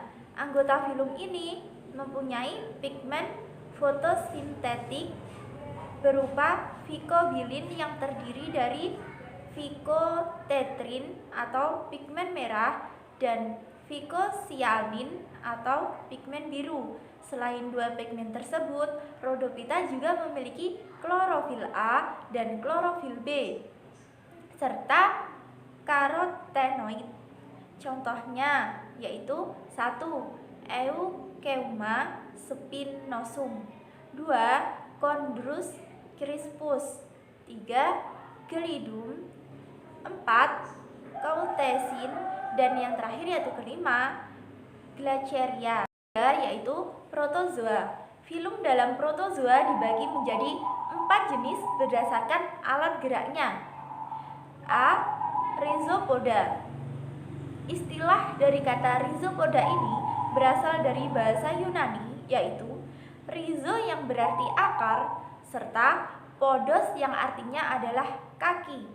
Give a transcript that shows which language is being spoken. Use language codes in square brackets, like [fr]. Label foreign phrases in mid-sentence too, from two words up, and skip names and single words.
[id] Anggota filum ini mempunyai pigmen fotosintetik berupa phycobilin yang terdiri dari phycotetrin atau pigmen merah dan phycocyanin atau pigmen biru. Selain dua pigmen tersebut, Rhodophyta juga memiliki klorofil A dan klorofil B serta karotenoid. Contohnya yaitu 1. Eucheuma spinosum. 2. Chondrus crispus. 3. Gelidum. 4. Cautesin. Dan yang terakhir yaitu kelima, Glaciaria, yaitu protozoa. Filum dalam protozoa dibagi menjadi 4 jenis berdasarkan alat geraknya. A. Rhizopoda. Istilah dari kata rhizopoda ini berasal dari bahasa Yunani, yaitu rhizo yang berarti akar, serta podos yang artinya adalah kaki.